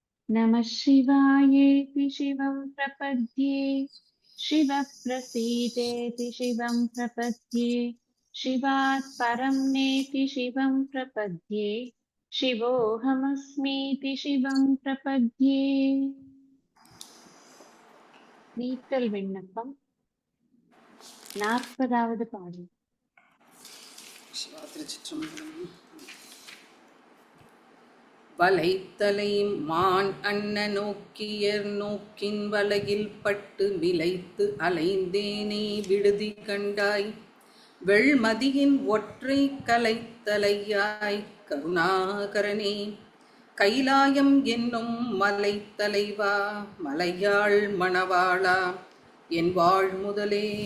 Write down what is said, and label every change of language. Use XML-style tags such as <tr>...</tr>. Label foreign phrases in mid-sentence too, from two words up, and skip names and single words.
<sa>नमः शिवायेति शिवं प्रपद्ये शिवः प्रसीदेति शिवं प्रपद्ये शिवात् परं नेति शिवं प्रपद्ये शिवोऽहमस्मीति शिवं प्रपद्ये</sa> <ta>நீத்தல் விண்ணப்பம் 40வது பாடல். வலைத்தலை மான் அன்ன நோக்கியர் நோக்கின் வலையில் பட்டு விளைத்து அலைந்தேனே விடுதி கண்டாய் வெள்மதியின் ஒற்றை கலைத்தலையாய் கருணாகரனே கைலாயம் என்னும் மலைத்தலைவா மலையாள் மணவாளா என் வாழ் முதலே.</ta>